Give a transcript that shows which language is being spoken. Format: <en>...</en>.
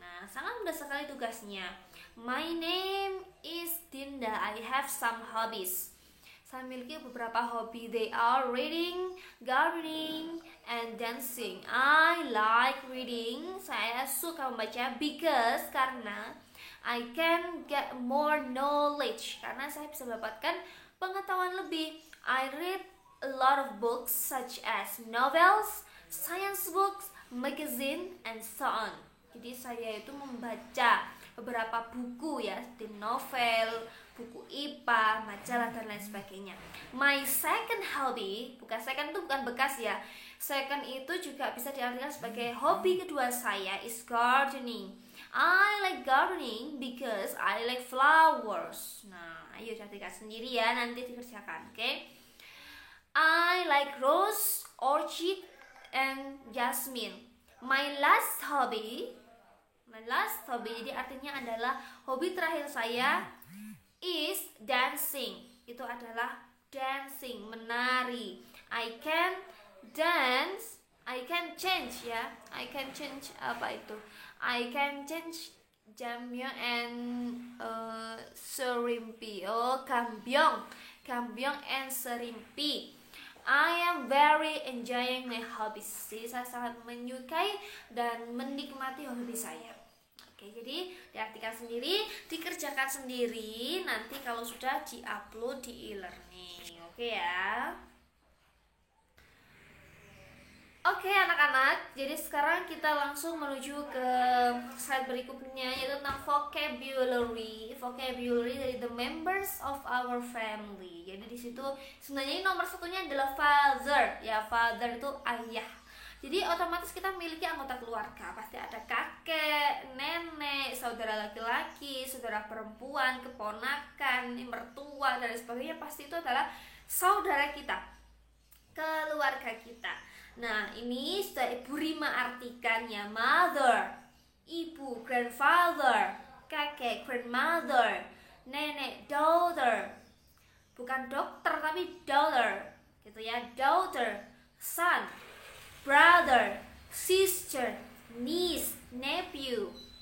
<id>Nah, sangat mudah sekali tugasnya.</id> <en>My name is Dinda. I have some hobbies.</en> <id>Saya memiliki beberapa hobi.</id> <en>They are reading, gardening, and dancing. I like reading.</en> <id>Saya suka membaca karena</id> <en>I can get more knowledge.</en> <id>Karena saya bisa mendapatkan pengetahuan lebih.</id> <en>I read a lot of books such as novels, science books, magazine, and so on.</en> <id>Jadi saya itu membaca beberapa buku ya, seperti novel, buku IPA, majalah dan lain sebagainya.</id> <en>My second hobby,</en> <id>second itu bukan bekas ya. Second itu juga bisa diartikan sebagai hobi kedua saya</id> <en>is gardening. I like gardening because I like flowers.</en> <id>Nah, ayo artikan sendiri ya, nanti dikerjakan, oke?</id> <en>I like rose, orchid, and jasmine. My last hobby,</en> <id>jadi artinya adalah hobi terakhir saya</id> <en>is dancing.</en> <id>Itu adalah dancing, menari.</id> <en>I can dance, I can change ya. I can change</en> <id>apa itu?</id> <en>I can change jamyo and serimpi. Oh, gambyong. Gambyong and Serimpi. I am very enjoying my hobbies.</en> <id>Jadi saya sangat menyukai dan menikmati hobi saya. Oke, jadi diartikan sendiri, dikerjakan sendiri nanti kalau sudah diupload di e-learning. Oke ya. Oke anak-anak, jadi sekarang kita langsung menuju ke slide berikutnya, yaitu tentang vocabulary. Vocabulary dari</id> <en>the members of our family.</en> <id>Jadi di situ sebenarnya nomor satunya adalah father. Ya, father itu ayah. Jadi otomatis kita memiliki anggota keluarga. Pasti ada kakek, nenek, saudara laki-laki, saudara perempuan, keponakan, mertua, dan sebagainya. Pasti itu adalah saudara kita, keluarga kita. Nah, ini sudah Ibu Rima artikan ya. Mother, ibu, grandfather, kakek, grandmother, nenek, daughter. Bukan dokter tapi daughter, gitu ya. Daughter, son, brother, sister, niece, nephew.</id>